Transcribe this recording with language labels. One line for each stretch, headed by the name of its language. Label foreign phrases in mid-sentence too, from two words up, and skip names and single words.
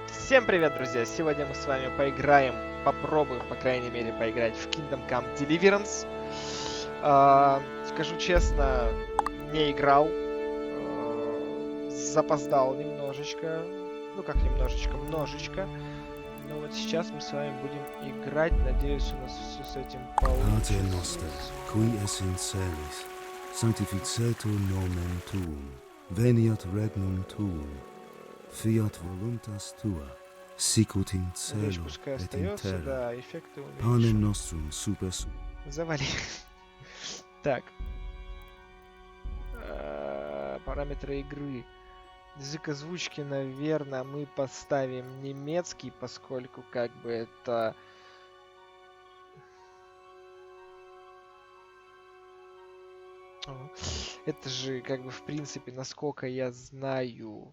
Russian: Всем привет, друзья! Сегодня мы с вами поиграем, попробуем, по крайней мере, поиграть в Kingdom Come Deliverance. Скажу честно, не играл, запоздал немножечко, ну как немножечко, множечко. Но вот сейчас мы с вами будем играть, надеюсь, у нас все с этим получится.
Latin: Pater noster, qui es in celis, sanctificetur nomen tuum, veniat regnum tuum, fiat voluntas tua, sicut in
Russian: Речь
Latin: cielo
Russian: пускай
Latin: et in
Russian: остается,
Latin: terra,
Russian: да, эффекты
Latin: panem
Russian: уменьшим.
Latin: nostrum super
Russian: Завали. Так. Параметры игры. Язык озвучки, наверное, мы поставим немецкий, поскольку как бы это... Это же, как бы, в принципе, насколько я знаю...